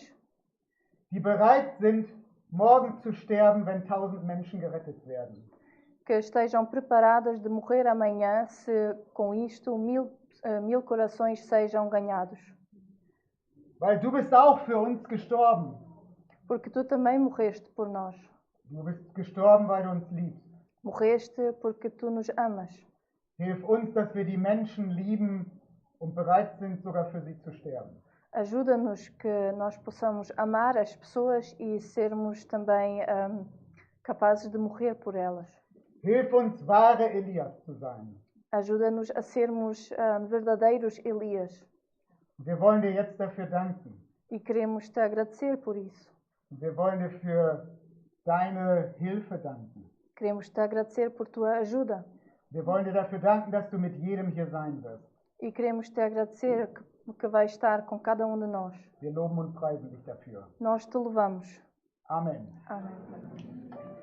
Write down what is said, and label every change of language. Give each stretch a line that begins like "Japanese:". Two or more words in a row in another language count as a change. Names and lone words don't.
German: die bereit sind, morgen zu sterben, wenn 1000 Menschen gerettet werden.
Portuguese: que estejam preparadas de morrer amanhã se com isto mil corações sejam ganhados.
German: Weil du bist auch für uns gestorben.
Portuguese: Porque tu também morreste por nós.
German: Du bist gestorben, weil du uns liebst.
Portuguese: Morreste porque tu nos amas.
German: Hilf uns, dass wir die Menschen lieben und bereit sind, sogar für sie zu sterben.
Portuguese: Ajuda-nos que nós possamos amar as pessoas e sermos também capazes de morrer por elas.
German: Hilf uns, wahre Elias zu sein.
Portuguese: Ajuda-nos a sermos verdadeiros Elias.
German: Wir wollen dir jetzt dafür danken.
Portuguese: E queremos te agradecer por isso.
German: Wir wollen dir für deine Hilfe danken.
Portuguese: Queremos te agradecer por tua ajuda.
German: Wir wollen dir dafür danken, dass du mit jedem hier sein wirst.
Portuguese: E queremos te agradecer que vais estar com cada um de nós.
German: Wir loben und preisen dich dafür.
Portuguese: Nós te louvamos.
German: Amen.
Portuguese: Amém.